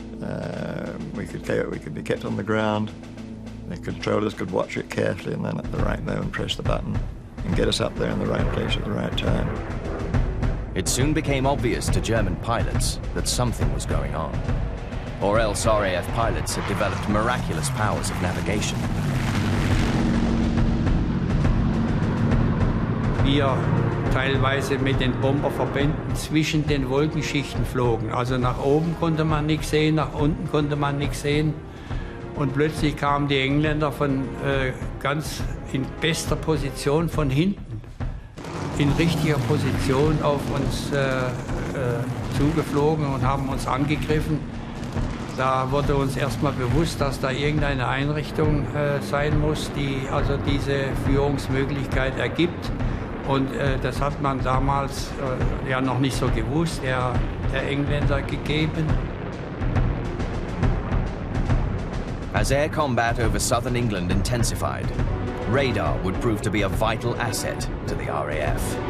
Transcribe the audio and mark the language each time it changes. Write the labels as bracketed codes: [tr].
[en] We could be kept on the ground. The controllers could watch it carefully and then at the right moment press the button and get us up there in the right place at the right time. It soon became obvious to German pilots that something was going on. Or else RAF pilots had developed miraculous powers of navigation. [de] Wir teilweise mit den Bomberverbänden zwischen den Wolkenschichten flogen. Also nach oben konnte man nichts sehen, nach unten konnte man nichts sehen. Und plötzlich kamen die Engländer von ganz in bester Position von hinten, in richtiger Position auf uns zugeflogen und haben uns angegriffen. Da wurde uns erstmal bewusst, dass da irgendeine Einrichtung sein muss, die also diese Führungsmöglichkeit ergibt. Und das hat man damals ja noch nicht so gewusst, der Engländer gegeben. [en] As air combat over southern England intensified, radar would prove to be a vital asset to the RAF.